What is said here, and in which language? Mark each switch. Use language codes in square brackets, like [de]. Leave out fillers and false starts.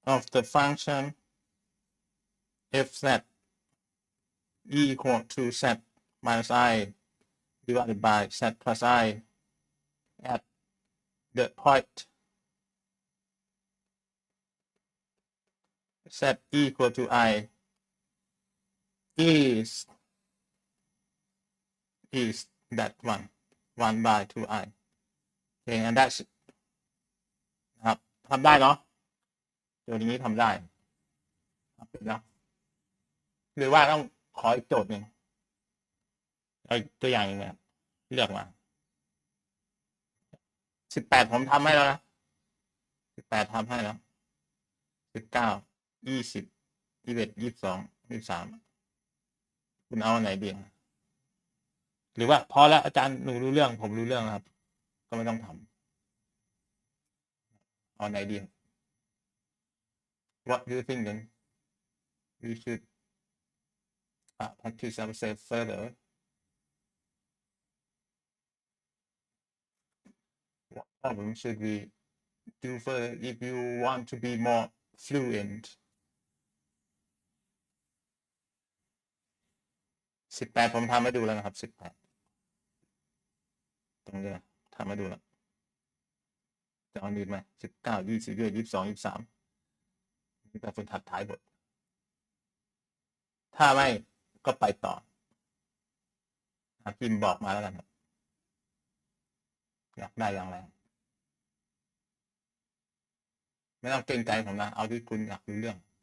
[en] the function f z equal to z minus I divided by z plus I at the point z equal to I is that 1 by 2i. Okay, and that's [th] ครับทำได้เนาะโจทย์นี้ทำได้นะหรือว่าต้องขออีกโจทย์หนึ่งเอาตัวอย่างอย่างเงี้ยเลือกมา 18ผมทำให้แล้วนะ18ทำให้แล้ว19 20 21 22 23คุณเอาอันไหนดีหรือว่าพอแล้วอาจารย์หนูรู้เรื่องผมรู้เรื่องครับก็ไม่ต้องทำเอาไหนดี [en] What do you think then we should practice ourselves further? What problem should we do further if you want to be more fluent? [th] 18ผมทำให้ดูแล้วนะครับ18ตรงนี้ทำให้ดูแล้วจะเอาอื่นไหม19 20 22 23นี่เป็นฝึกหัดท้ายบทถ้าไม่ก็ไปต่อพิมพ์บอกมาแล้วกันครับอยากได้อย่างไรไม่ต้องเกรงใจผมนะเอาที่คุณอยากรู้เรื่อง